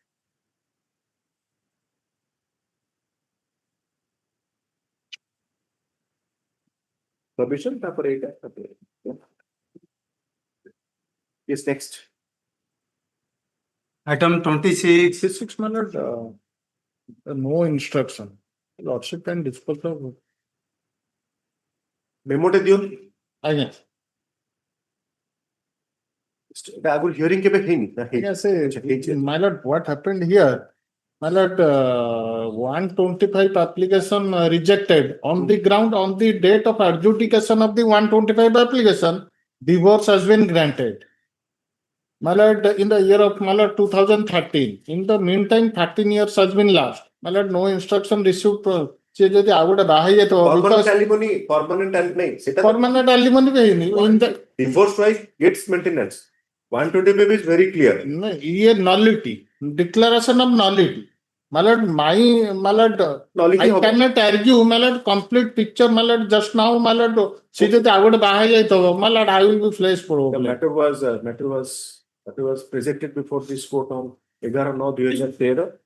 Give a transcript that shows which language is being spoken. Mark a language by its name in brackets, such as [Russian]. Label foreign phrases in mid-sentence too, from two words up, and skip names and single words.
[English] Permission yes, next. item 26 6 minutes no instruction lordship can dispose of [Bangla] মেমো তে দিয়ো [Odia] ଆଜ୍ଞା ଆଗରୁ hearing କେବେ ହେଇନି ଆଜ୍ଞା ସେ [English] my lord what happened here my lord 125 application rejected on the ground on the date of adjudication of the 125 application divorce has been granted. My lord, in the year of my lord 2013, in the meantime 13 years has been lost. My lord, no instruction received. [Odia] ସେ ଯଦି ଆଉ ଗୋଟେ ବାହା ହେଇଯାଇଥିବ [English] permanent alimony [Odia] ନାହିଁ ସେଟା [English] permanent alimony [Odia] ବି ହେଇନି [English] in the divorce wife gets maintenance 125 is very clear ଇଏ nullity declaration of nullity my lord my lord I cannot argue my lord complete picture my lord just now my lord [Odia] ସେ ଯଦି ଆଉ ଗୋଟେ ବାହା ହେଇଯାଇଥିବ [English] my lord I will be face problem. The matter was presented before this court on 11/9/2013.